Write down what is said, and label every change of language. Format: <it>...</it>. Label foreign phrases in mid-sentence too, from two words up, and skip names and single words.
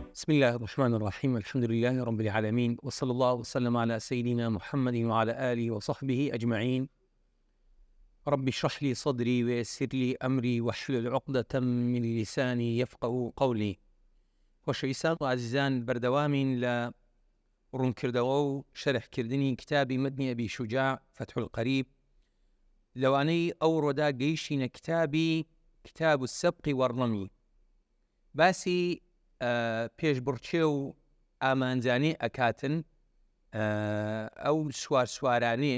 <ar>بسم الله الرحمن الرحيم. الحمد لله رب العالمين، وصلى الله وسلم على سيدنا محمد وعلى آله وصحبه أجمعين. رب اشرح لي صدري ويسر لي أمري واحلل عقدة من لساني يفقه قولي.</ar> <ckb>خۆشەویستان و عزیزان، بەردەوامین لە ڕوونکردەوە و شەرحکردنی کتابی مەتنی ئەبی شوجاع فتح القریب. لەوانەی ئەو ڕۆدا گەیشتینە کتاب السەبق وەڕەمی، باسی پێشبڕچێ و ئامانجانێ ئەکاتن ئەو سوارانەیە</ckb>